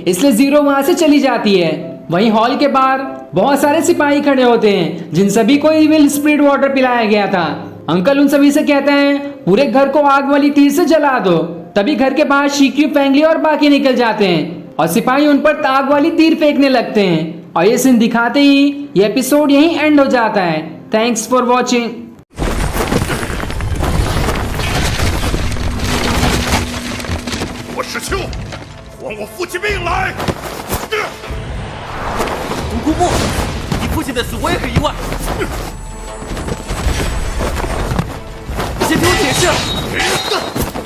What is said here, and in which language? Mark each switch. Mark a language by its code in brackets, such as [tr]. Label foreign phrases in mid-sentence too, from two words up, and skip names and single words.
[hi] इसलिए जीरो वहां से चली जाती है। वहीं हॉल के बाहर बहुत सारे सिपाही खड़े होते हैं, जिन सभी को [en] evil spirit water [hi] पिलाया गया था। अंकल उन सभी से कहते हैं पूरे घर को आग वाली तीर से जला दो। तभी घर के बाहर शिक्यू, फेंगली और बाकी निकल जाते हैं और सिपाही उन पर आग वाली तीर फेंकने लगते हैं। और ये सीन दिखाते ही ये एपिसोड यहीं एंड हो जाता है। [en] thanks for watching. [zh] 我石丘，还我父亲命来！独孤木，你父亲的死我也很意外。先听我解释。